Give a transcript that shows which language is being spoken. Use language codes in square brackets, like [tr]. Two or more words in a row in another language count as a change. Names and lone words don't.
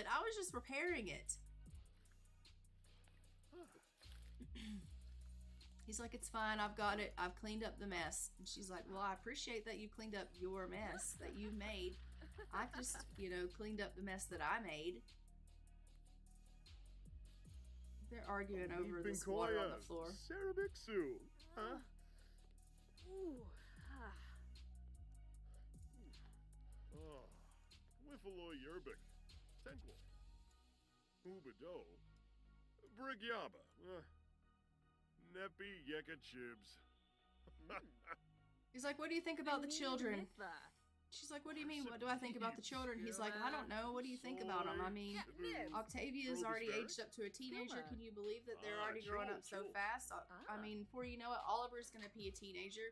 [en] I was just repairing it. He's like, it's fine. I've got it. I've cleaned up the mess. And she's like, well, I appreciate that you cleaned up your mess that you made. I just, you know, cleaned up the mess that I made. They're arguing over this water on the floor. Sarabixu, huh? Wiffalo yerbik, Tenkwa, Ubado, Brigyaba, Neppy Yeka Chibs. He's like, what do you think about the children? She's like, what do you mean? What do I think about the children? He's like, I don't know. What do you think about them? I mean, Octavia is already aged up to a teenager. Can you believe that they're already growing up so fast? I mean, before you know it, Oliver's going to be a teenager.